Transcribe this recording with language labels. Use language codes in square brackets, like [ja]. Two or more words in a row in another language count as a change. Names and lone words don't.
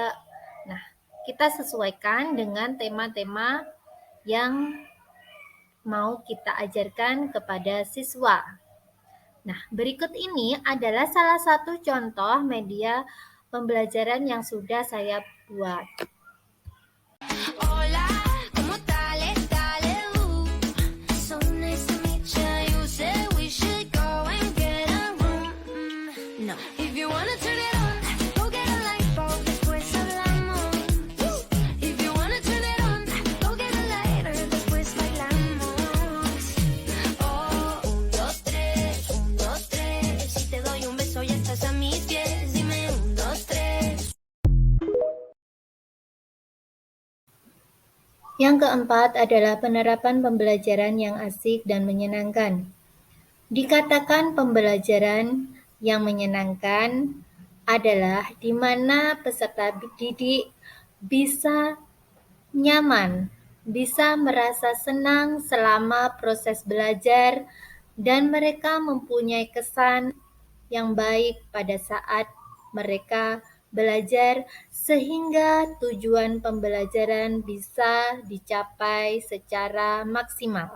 [id] Nah, kita sesuaikan dengan tema-tema yang mau kita ajarkan kepada siswa. Nah, berikut ini adalah salah satu contoh media pembelajaran yang sudah saya buat. [es] Hola, ¿cómo tal? Dale, [en] so nice to meet you. You said we should go and get a room. No, if you wanna turn it on, go get a light bulb. [es] Después hablamos. [en] If you wanna turn it on, go get a lighter. [es] Después bailamos. Oh, un, dos, tres, un, dos, tres. Si te doy un beso ya estás a mis pies. Dime un, dos, tres. [id] Yang keempat adalah penerapan pembelajaran yang asik dan menyenangkan. Dikatakan pembelajaran yang menyenangkan adalah di mana peserta didik bisa nyaman, bisa merasa senang selama proses belajar, dan mereka mempunyai kesan yang baik pada saat mereka belajar sehingga tujuan pembelajaran bisa dicapai secara maksimal.